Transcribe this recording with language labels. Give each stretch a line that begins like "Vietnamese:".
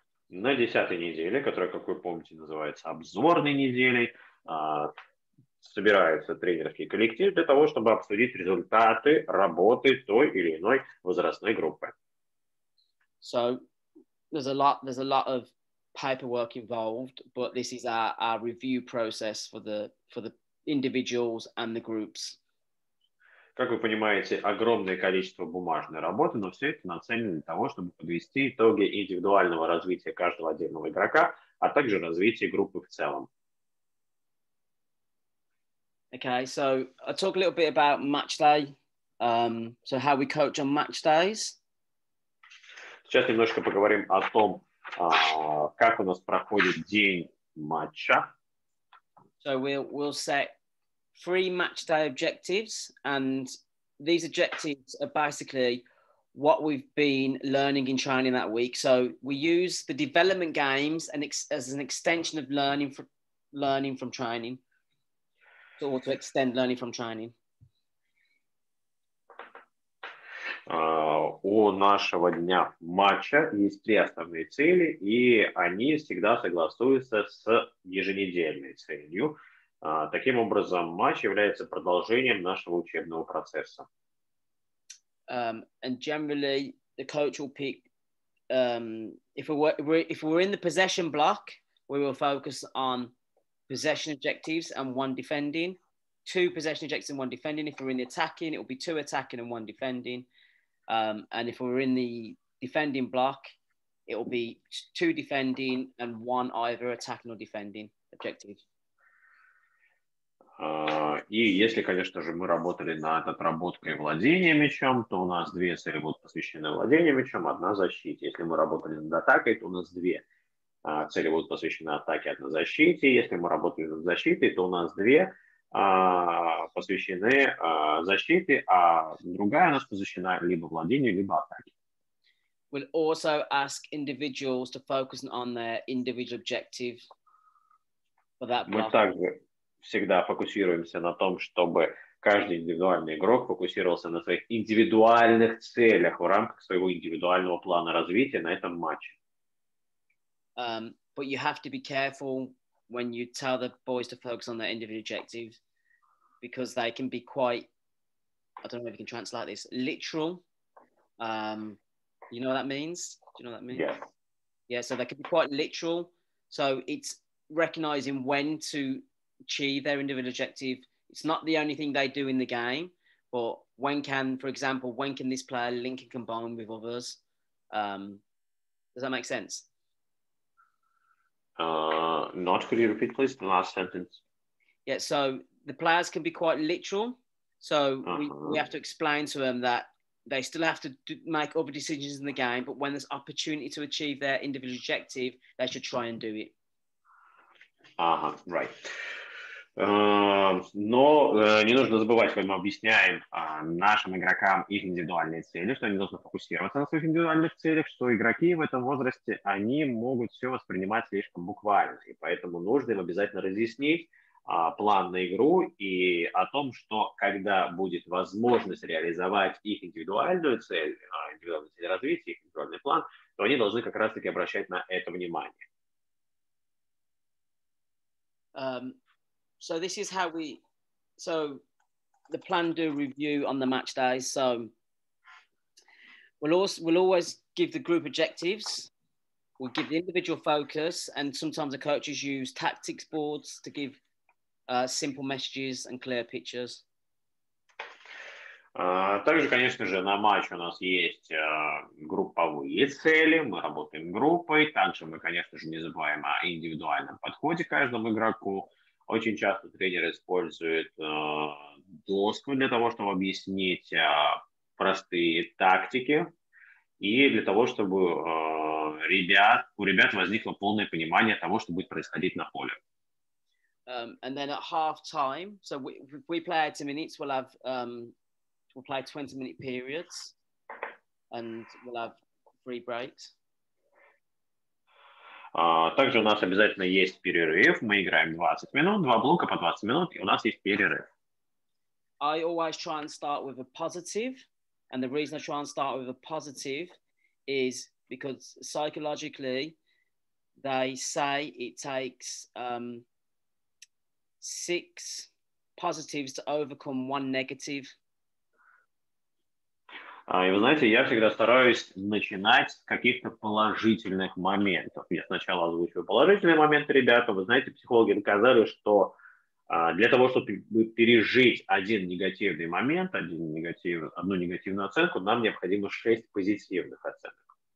Russian: На 10-й неделе, которая, как вы помните, называется обзорной неделей, собирается тренерский коллектив для того, чтобы обсудить результаты работы той или иной возрастной группы.
English: So there's a lot of paperwork involved, but this is our review process for the individuals and the groups.
Russian: Как вы понимаете, огромное количество бумажной работы, но все это нацелено для того, чтобы подвести итоги индивидуального развития каждого отдельного игрока, а также развития группы в целом.
English: Okay, so I'll talk a little bit about match day. So how we coach on match days.
Russian: Сейчас немножко поговорим о том, как у нас проходит день матча.
English: So we'll set 3 match day objectives, and these objectives are basically what we've been learning in training that week. So we use the development games as an extension of learning from training, or to extend learning from training.
Russian: У нашего дня матча есть 3 основные цели, и они всегда согласуются с еженедельной целью. Таким образом, матч является продолжением нашего учебного процесса.
English: And generally, the coach will pick, if we're in the possession block, we will focus on possession objectives and 1 defending, 2 possession objectives and 1 defending. If we're in the attacking, it will be 2 attacking and 1 defending. And if we're in the defending block, it will be 2 defending and 1 either attacking or defending objective.
Russian: И если, конечно же, мы работали над отработкой владения мячом, то у нас 2 цели будут посвящены владению мячом, 1 защите. Если мы работали над атакой, то у нас 2 цели будут посвящены атаке, 1 защите. Если мы работали над защитой, то у нас 2 посвящены защите, а другая у нас посвящена либо владению, либо атаке.
English: We'll also ask individuals to focus on their individual objective for that block.
Russian: Мы также всегда фокусируемся на том, чтобы каждый индивидуальный игрок фокусировался на своих индивидуальных целях в рамках своего индивидуального плана развития на этом матче.
English: But you have to be careful when you tell the boys to focus on their individual objectives, because they can be quite, I don't know if you can translate this, literal. You know what that means? Do you know what that means? Yeah. Yeah, so they can be quite literal. So it's recognizing when to achieve their individual objective. It's not the only thing they do in the game, but for example, when can this player link and combine with others? Does that make sense? Not, could you repeat, please, the last sentence? Yeah, so the players can be quite literal. So we have to explain to them that they still have to make other decisions in the game, but when there's opportunity to achieve their individual objective, they should try and do it. Right.
Russian: Но не нужно забывать, когда мы объясняем нашим игрокам их индивидуальные цели, что они должны фокусироваться на своих индивидуальных целях, что игроки в этом возрасте, они могут все воспринимать слишком буквально, и поэтому нужно им обязательно разъяснить, план на игру и о том, что когда будет возможность реализовать их индивидуальную цель развития, их индивидуальный план, то они должны как раз-таки обращать на это внимание.
English: So this is how so the plan do review on the match days. So we'll always give the group objectives. We'll give the individual focus, and sometimes the coaches use tactics boards to give simple messages and clear pictures.
Russian: Также, конечно же, на матч у нас есть групповые цели, мы работаем группой, также мы, конечно же, не забываем о индивидуальном подходе к каждому игроку. Очень часто тренер использует доску для того, чтобы объяснить простые тактики и для того, чтобы у ребят возникло полное понимание того, что будет происходить на поле.
English: And then at half time, so if we play 80 minutes, we'll play 20-minute periods, and we'll have 3 breaks.
Russian: Также у нас обязательно есть перерыв. Мы играем 20 минут, 2 блока по 20 минут, и у нас есть перерыв.
English: I always try and start with a positive, and the reason I try and start with a positive is because psychologically they say it takes 6 positives to overcome 1 negative.
Russian: И вы знаете, я всегда стараюсь начинать с каких-то положительных моментов. Я сначала озвучиваю положительные моменты, ребята. Вы знаете, психологи доказали, что для того, чтобы пережить один негативный момент, одну негативную оценку, нам необходимо 6 позитивных оценок.